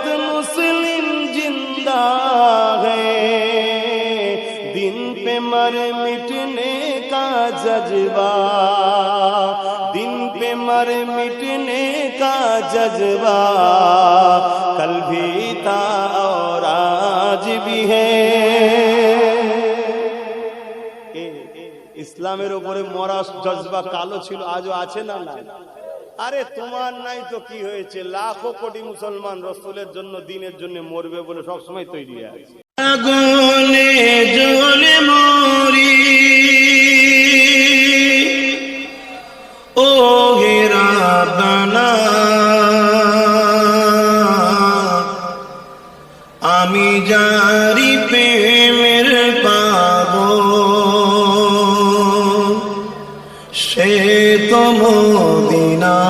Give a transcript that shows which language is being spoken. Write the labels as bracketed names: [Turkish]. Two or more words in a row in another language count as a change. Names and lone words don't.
[Urdu] مسلم زندہ ہے، دن پہ مر مٹنے کا جذبہ، دن پہ مر مٹنے کا جذبہ کل بھی تھا اور آج بھی ہے، [Bangla] ইসলামের উপরে মরা জজবা কালো ছিল, আজও আছে না? না, আরে তোমার নাই তো কি হয়েছে, লাখো কোটি মুসলমান রাসূলের জন্য, দ্বীনের জন্য মরবে বলে সব সময় তৈরি আছে। আগুনে জ্বলে মরি ও হে রাব্বানা, আমি জারি প্রেমের পাগল, সে তো মদিনা,